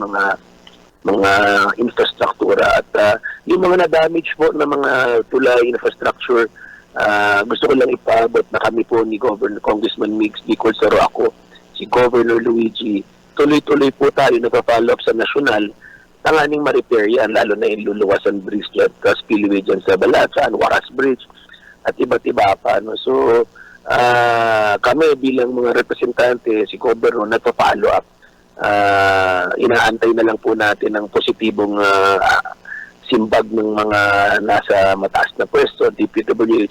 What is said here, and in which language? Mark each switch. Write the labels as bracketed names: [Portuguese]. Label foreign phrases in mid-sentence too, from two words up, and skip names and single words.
[Filipino] mga infrastruktura at yung mga na-damage po na mga tulay, infrastructure, gusto ko lang ipaabot na kami po ni Congressman Mix, Bicol Saro, ako, si Governor Luigi, tuloy-tuloy po tayo nagpa-follow up sa nasyonal, tanganing ma-repair yan, lalo na yung luluwasan bridge dyan, spillway dyan sa Balacan, Waras Bridge, at iba't iba pa. No? So, kami bilang mga representante, si Governor, nagpa-follow up. Inaantay na lang po natin ang positibong simbag ng mga nasa mataas na pwesto, DPWH.